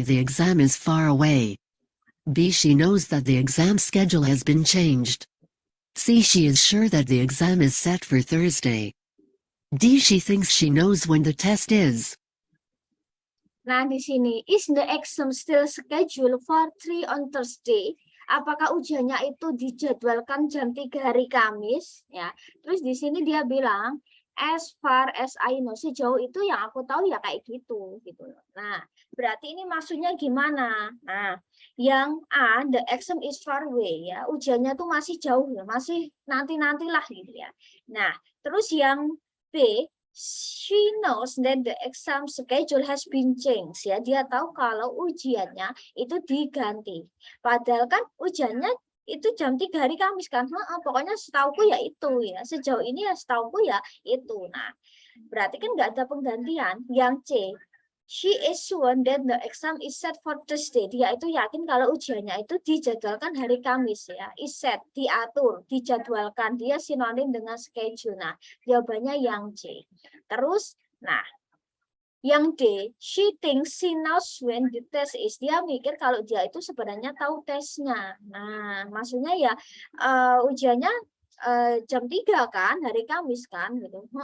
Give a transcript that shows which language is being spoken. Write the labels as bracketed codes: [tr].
[en] The exam is far away. B. She knows that the exam schedule has been changed. C. She is sure that the exam is set for Thursday. D. She thinks she knows when the test is. [id] Nah, di sini, [en] is the exam still scheduled for 3 on Thursday? [id] Apakah ujiannya itu dijadwalkan jam 3 hari Kamis? Ya. Terus di sini dia bilang, [en] as far as I know, [id] sejauh itu yang aku tahu ya kayak gitu. Nah, berarti ini maksudnya gimana? Nah, yang A, [en] the exam is far away [id] ya, ujiannya tuh masih jauh ya, masih nanti-nantilah gitu ya. Nah, terus yang B, [en] she knows that the exam schedule has been changed [id] ya, dia tahu kalau ujiannya itu diganti. Padahal kan ujiannya itu jam 3 hari Kamis kan. Pokoknya setauku ya itu ya. Sejauh ini ya setauku ya itu. Nah, berarti kan nggak ada penggantian. Yang C, [en] she is sure that the exam is set for Thursday. [id] Dia itu yakin kalau ujiannya itu dijadwalkan hari Kamis ya. Is set, diatur, dijadwalkan. Dia sinonim dengan schedule. Nah, jawabannya yang C. Terus, nah, yang D, [en] she thinks she knows when the test is. [id] Dia mikir kalau dia itu sebenarnya tahu tesnya. Nah, maksudnya ya ujiannya jam 3 kan, hari Kamis kan gitu.